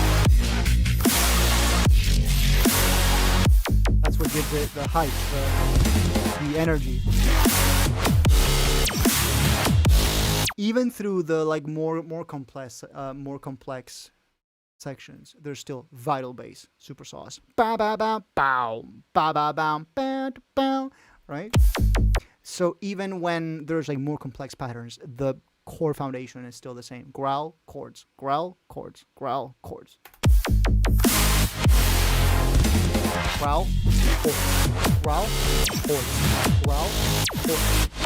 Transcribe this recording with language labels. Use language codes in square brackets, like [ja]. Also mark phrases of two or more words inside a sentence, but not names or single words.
[en] That's what gives it the height, the energy. Even through the like more complex sections, there's still vital bass, super sauce. Ba ba ba bow, ba ba ba ba ba. Right? So even when there's like more complex patterns, the core foundation is still the same. Growl, chords, growl, chords, growl, chords. Growl, chords, growl, chords, growl, chords.